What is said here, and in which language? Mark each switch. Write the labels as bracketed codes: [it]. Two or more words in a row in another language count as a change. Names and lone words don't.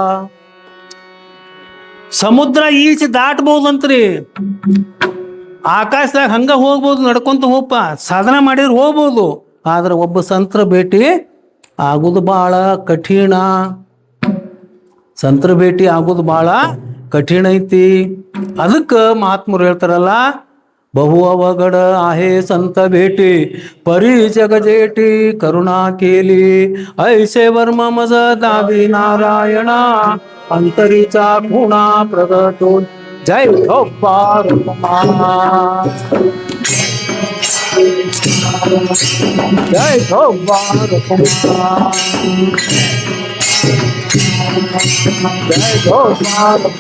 [kn] ಸಮುದ್ರ ಈಚೆ ದಾಟ್ಬೋದಂತ್ರಿ, ಆಕಾಶದಾಗ ಹಂಗ ಹೋಗ್ಬೋದು, ನಡ್ಕೊಂತ ಹೋಗ್ಪ, ಸಾಧನ ಮಾಡಿದ್ರೆ ಹೋಗ್ಬೋದು. ಆದ್ರೆ ಒಬ್ಬ ಸಂತರ ಭೇಟಿ ಆಗುದು ಬಹಳ ಕಠಿಣ. ಸಂತರ ಭೇಟಿ ಆಗುದು ಬಹಳ ಕಠಿಣ ಐತಿ. ಅದಕ್ಕೆ ಮಹಾತ್ಮರು ಹೇಳ್ತಾರಲ್ಲ, [mr] बहु अवघड आहे संत भेटी परी जगजेटी करुणा केली ऐसे वर्म मज दावी नारायणा अंतरीचा खुणा प्रगटून जय ठोपार जय ठोपार जय ठोपार